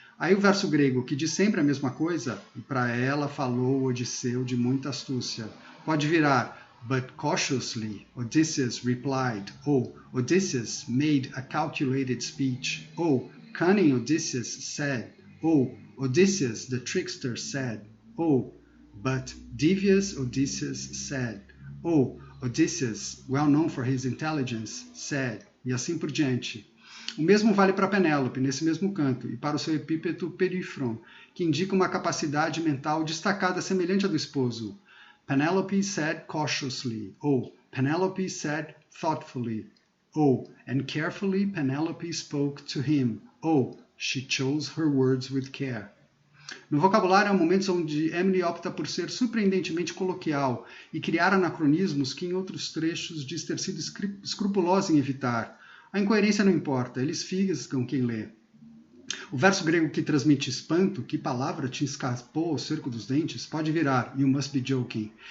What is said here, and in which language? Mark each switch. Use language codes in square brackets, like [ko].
[pt] Aí o verso grego, que diz sempre a mesma coisa, e para ela falou Odisseu de muita astúcia, pode virar [en] But cautiously Odysseus replied, [pt] ou [en] Odysseus made a calculated speech, [pt] ou [en] cunning Odysseus said, [pt] ou [en] Odysseus the trickster said, [pt] ou [en] But devious Odysseus said, [pt] ou [en] Odysseus, well known for his intelligence, said, [pt] e assim por diante. O mesmo vale para Penélope, nesse mesmo canto, e para o seu epíteto Perífron, que indica uma capacidade mental destacada semelhante à do esposo. [en] Penelope said cautiously, ou Penelope said thoughtfully, ou and carefully Penelope spoke to him, ou she chose her words with care. [pt] No vocabulário, há momentos onde Emily opta por ser surpreendentemente coloquial e criar anacronismos que em outros trechos diz ter sido escrupulosa em evitar. A incoerência não importa, eles fisgam quem lê. O verso grego que transmite espanto, que palavra te escapou ao cerco dos dentes, pode virar [en] You must be joking.